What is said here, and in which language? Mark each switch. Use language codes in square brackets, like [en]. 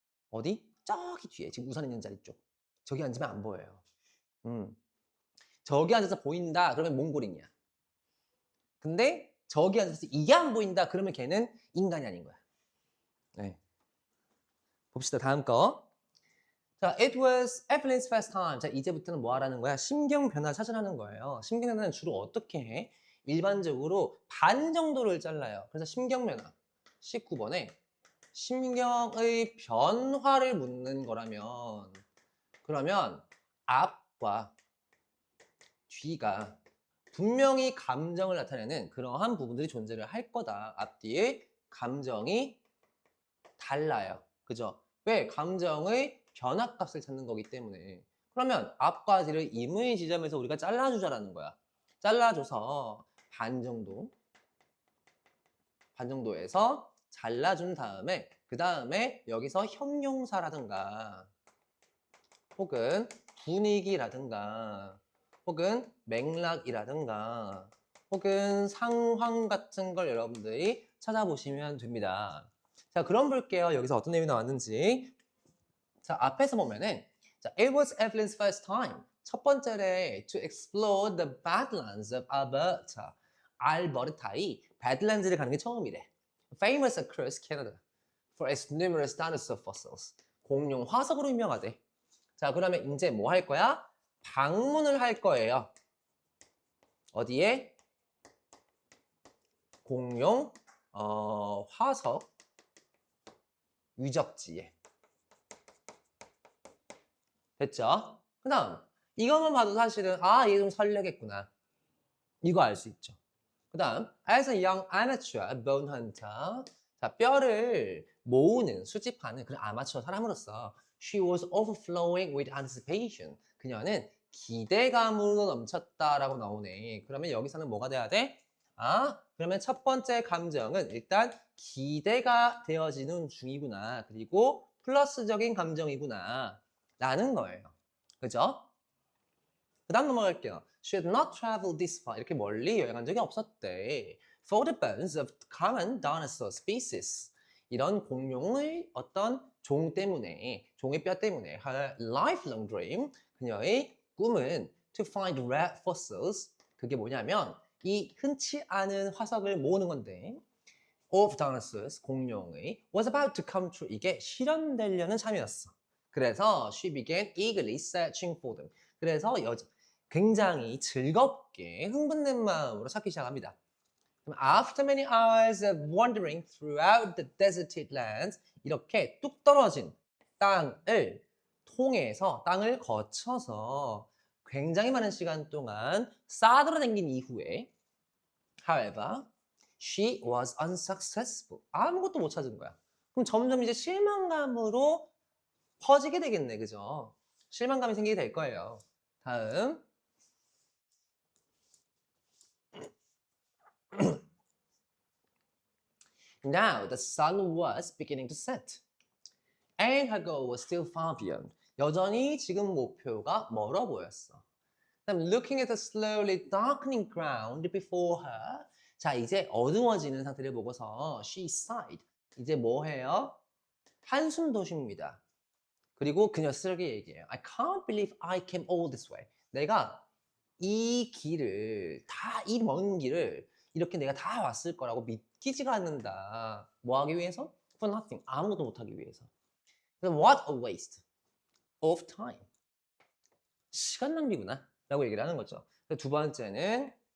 [ko] 어디? 저기 뒤에 지금 우산 있는 자리 쪽. 저기 앉으면 안 보여요. 저기 앉아서 보인다 그러면 몽골인이야. 근데 저기 앉아서 이게 안 보인다 그러면 걔는 인간이 아닌 거야. 네. 봅시다. 다음 거. [en] 자, it was Evelyn's first time. [ko] 자, 이제부터는 뭐 하라는 거야? 심경 변화 찾으라는 거예요. 심경 변화는 주로 어떻게 해? 일반적으로 반 정도를 잘라요. 그래서 심경 변화. 19번에 심경의 변화를 묻는 거라면 그러면 앞과 뒤가 분명히 감정을 나타내는 그러한 부분들이 존재를 할 거다. 앞뒤에 감정이 달라요. 그죠? 왜? 감정의 변화값을 찾는 거기 때문에. 그러면 앞과 뒤를 임의 지점에서 우리가 잘라주자라는 거야. 잘라줘서 반 정도에서 잘라준 다음에 그 다음에 여기서 형용사라든가 혹은 분위기라든가 혹은 맥락이라든가 혹은 상황 같은 걸 여러분들이 찾아보시면 됩니다. 자, 그럼 볼게요. 여기서 어떤 내용이 나왔는지. 자, 앞에서 보면은 자, [en] it was Evelyn's first time. [ko] 첫 번째래 [en] to explore the badlands of Alberta. [ko] 알버타의 badlands를 가는 게 처음이래. [en] Famous across Canada for its numerous dinosaur fossils. [ko] 공룡 화석으로 유명하대. 자, 그러면 이제 뭐 할 거야? 방문을 할 거예요. 어디에? 공룡 화석 유적지에. 됐죠? 그 다음 이것만 봐도 사실은 얘 좀 설레겠구나. 이거 알 수 있죠. 그 다음 [en] as a young amateur bone hunter. [ko] 자, 뼈를 모으는, 수집하는 그런 아마추어 사람으로서 [en] she was overflowing with anticipation. [ko] 그녀는 기대감으로 넘쳤다라고 나오네. 그러면 여기서는 뭐가 돼야 돼? 그러면 첫 번째 감정은 일단 기대가 되어지는 중이구나. 그리고 플러스적인 감정이구나. 라는 거예요. 그죠? 그 다음 넘어갈게요. [en] She had not traveled this far. [ko] 이렇게 멀리 여행한 적이 없었대. [en] For the bones of common dinosaur species. [ko] 이런 공룡의 어떤 종 때문에, 종의 뼈 때문에 [en] her lifelong dream, [ko] 그녀의 꿈은 [en] to find rare fossils. [ko] 그게 뭐냐면 이 흔치 않은 화석을 모으는 건데 [en] of dinosaurs, [ko] 공룡의 [en] was about to come true. [ko] 이게 실현되려는 참이었어. [en] 그래서 she began eagerly searching for them. [ko] 그래서 굉장히 즐겁게 흥분된 마음으로 찾기 시작합니다. [en] After many hours of wandering throughout the deserted lands, [ko] 이렇게 뚝 떨어진 땅을 통해서, 땅을 거쳐서 굉장히 많은 시간 동안 싸돌아다닌 이후에 [en] however, she was unsuccessful. [ko] 아무것도 못 찾은 거야. 그럼 점점 이제 실망감으로 퍼지게 되겠네, 그죠? 실망감이 생기게 될 거예요. 다음. [en] Now the sun was beginning to set, and her goal was still far beyond. [ko] 여전히 지금 목표가 멀어 보였어. [en] 그다음 looking at the slowly darkening ground before her. [ko] 자, 이제 어두워지는 상태를 보고서 [en] she sighed. [ko] 이제 뭐 해요? 한숨도 쉽니다. 그리고 그녀 스스로에게 얘기해요. [en] I can't believe I came all this way. [ko] 내가 이 길을 이 먼 길을 이렇게 내가 다 왔을 거라고 믿기지가 않는다. 뭐 하기 위해서? [en] For nothing. [ko] 아무것도 못 하기 위해서. [en] What a waste of time. [ko] 시간 낭비구나 라고 얘기를 하는 거죠. 두 번째는